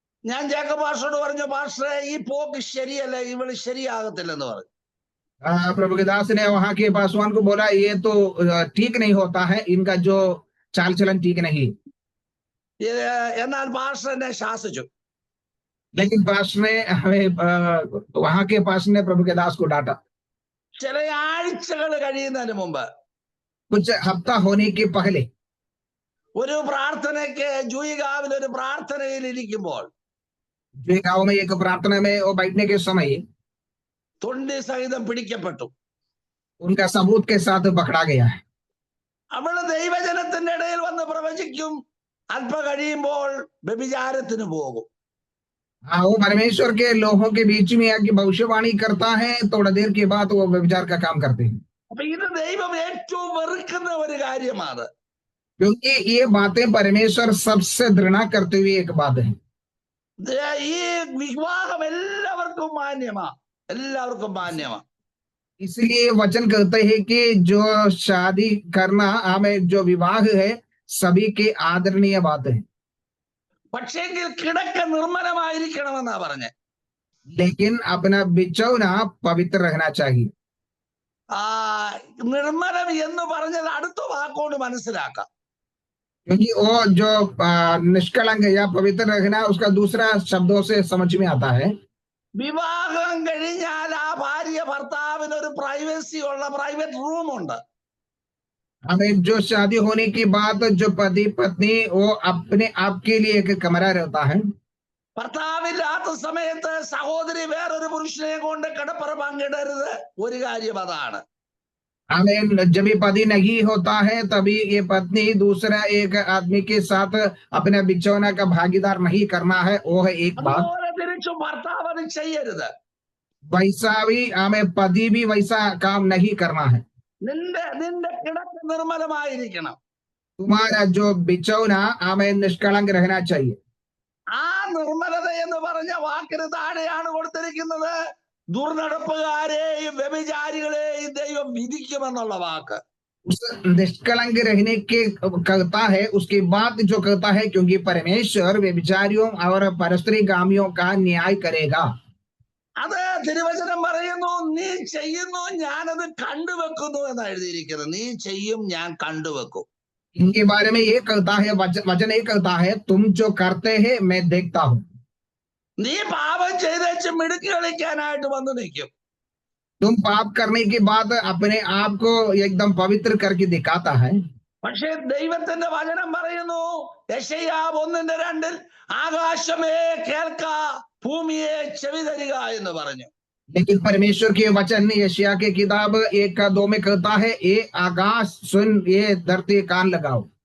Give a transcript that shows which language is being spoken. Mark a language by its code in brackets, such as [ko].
[ml] ഞാൻ ജേക്കബ് പാസ്റ്ററോട് പറഞ്ഞു, പാസ്റ്ററെ ഈ പോക്ക് ശരിയല്ല, ഇവള് ശരിയാകത്തില്ലെന്ന് പറഞ്ഞു. [hi] प्रभु के दास ने वहां के पासवान को बोला, ये तो ठीक नहीं होता है, इनका जो चाल चलन ठीक नहीं. [ml] എന്നാൽ പാസ്റ്റർ എന്നെ ശാസിച്ചു. [hi] लेकिन पास्टर ने हमें वहां के पास्टर ने प्रभु के दास को डांटा. [ml] ചില ആഴ്ചകൾ കഴിയുന്നതിന് മുമ്പ് [hi] कुछ हफ्ता होने के पहले [ml] ഒരു പ്രാർത്ഥനയ്ക്ക് ജൂയിഗാവിൽ ഒരു പ്രാർത്ഥനയിൽ ഇരിക്കുമ്പോൾ [hi] गांव में एक प्रार्थना में वो बैठने के समय [ml] തൊണ്ടി സഹിതം പിടിക്കപ്പെട്ടു. [hi] उनका सबूत के साथ पकड़ा गया है. [ml] അവള് ദൈവജനത്തിന്റെ ഇടയിൽ വന്ന് പ്രവചിക്കും, അല്പ കഴിയുമ്പോൾ വ്യഭിചാരത്തിന് പോകും. [hi] हाँ, वो परमेश्वर के लोगों के बीच में आके भविष्यवाणी करता है, थोड़ा देर के बाद वो व्यभिचार का काम करते हैं. [ml] അപ്പൊ ഇത് ദൈവം ഏറ്റവും വെറുക്കുന്ന ഒരു കാര്യമാണ്. [hi] क्योंकि ये बातें परमेश्वर सबसे घृणा करते हुए एक बात है. [ml] ഈ വിവാഹം എല്ലാവർക്കും മാന്യമാ, എല്ലാവർക്കും മാന്യമാ. [hi] इसलिए वचन कहते हैं कि जो शादी करना हमें जो विवाह है सभी के आदरणीय बात है. [ml] പക്ഷേങ്കിൽ കിടക്ക നിർമ്മലമായിരിക്കണമെന്നാ പറഞ്ഞേ. [hi] लेकिन अपना बिछौना पवित्र रहना चाहिए. [ml] നിർമ്മലം എന്ന് പറഞ്ഞത് അടുത്ത വാക്കോട് മനസ്സിലാക്കാം. [hi] क्योंकि वो जो निष्कलंक या पवित्र रहना उसका दूसरा शब्दों से समझ में आता है। [ml] വിവാഹം കഴിഞ്ഞാൽ ആ ഭാര്യ ഭർത്താവിന് ഒരു പ്രൈവസി ഉള്ള പ്രൈവറ്റ് റൂം ഉണ്ട്. [hi] हमें जो शादी होने के बाद जो पति पत्नी वो अपने आप के लिए एक कमरा रहता है। [ml] ഭർത്താവില്ലാത്ത സമയത്ത് സഹോദരി വേറൊരു പുരുഷനെ കൊണ്ട് കിടപ്പറ പങ്കിടരുത്. ഒരു കാര്യം അതാണ്. [hi] हमें जब ये पति नहीं होता है तभी ये पत्नी दूसरा एक आदमी के साथ अपने बिछौना का भागीदार नहीं करना है, वो है एक बात। [ml] അതുപോലെ തിരിച്ചും ഭർത്താവ് അത് ചെയ്യരുത്. [hi] वैसा भी हमें पति भी वैसा काम नहीं करना है। [ml] നിന്റെ നിന്റെ കിടക്ക് നിർമ്മലമായിരിക്കണം. [hi] तुम्हारा जो बिछौना हमें निष्कलंक रहना चाहिए। [ml] ആ നിർമ്മലത എന്ന് പറഞ്ഞ വാക്കിന് താഴെയാണ് കൊടുത്തിരിക്കുന്നത്, ദുർനടപ്പുകാരെയും വ്യഭിചാരികളെയും ദൈവം വിധിക്കുമെന്നുള്ള വാക്ക്. [hi] उस निष्कलंक रहने के कहता है, उसके बाद जो कहता है क्योंकि परमेश्वर व्यभिचारियों और परस्त्रीगामियों का न्याय करेगा। [ml] അത് തിരുവചനം പറയുന്നു, നീ ചെയ്യുന്നു ഞാനത് കണ്ടുവെക്കുന്നു എന്ന് എഴുതിയിരിക്കുന്നത്. നീ ചെയ്യും ഞാൻ കണ്ടുവെക്കും. [hi] इनके बारे में ये कहता है, वचन ये कहता है, तुम जो करते हैं मैं देखता हूं। [ml] നീ പാപം ചെയ്തേച്ച് മിടുക്കി കളിക്കാനായിട്ട് വന്നു നിൽക്കും. [hi] तुम पाप करने के बाद अपने आप को एकदम पवित्र करके दिखाता है। [ml] പക്ഷെ ദൈവത്തിന്റെ വചനം പറയുന്നു, യെശയ്യാവ് 1:2, ആകാശമേ കേൾക്ക, ഭൂമിയെ ചെവി തരിക എന്ന് പറഞ്ഞു. [hi] लेकिन परमेश्वर के वचन यशायाह के किताब 1:2 में कहता है, ये आकाश सुन, ये धरती कान लगाओ।